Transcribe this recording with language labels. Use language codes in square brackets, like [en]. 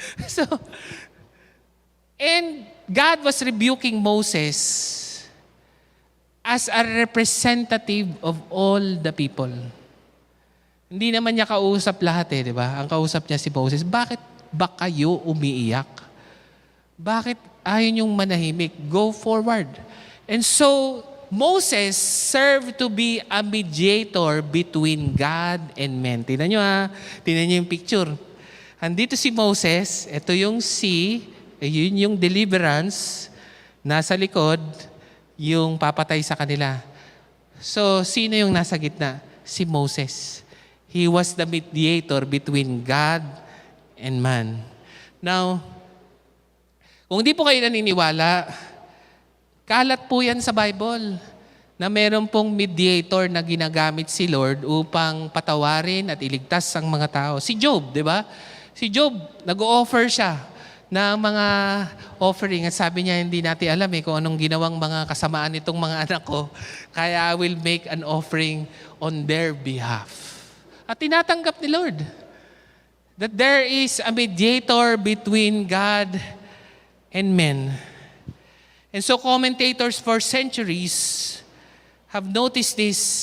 [en] So, and God was rebuking Moses as a representative of all the people. [tl] Hindi naman niya kausap lahat di ba? Ang kausap niya si Moses, bakit ba kayo umiiyak? Bakit ayaw niyong manahimik? [en] Go forward. And so, Moses served to be a mediator between God and men. [tl] Tingnan niyo yung picture. Andito si Moses, ito yung sea, yun yung deliverance, nasa likod, yung papatay sa kanila. So, sino yung nasa gitna? Si Moses. [en] He was the mediator between God and man. [tl] Now, kung di po kayo naniniwala, kalat po yan sa Bible na meron pong mediator na ginagamit si Lord upang patawarin at iligtas ang mga tao. Si Job, di ba? Si Job, nag-o-offer siya ng mga offering. At sabi niya, hindi natin alam kung anong ginawang mga kasamaan nitong mga anak ko. [en] Kaya I will make an offering on their behalf. [tl] At tinatanggap ni [en] Lord that there is a mediator between God and men. And so commentators for centuries have noticed this.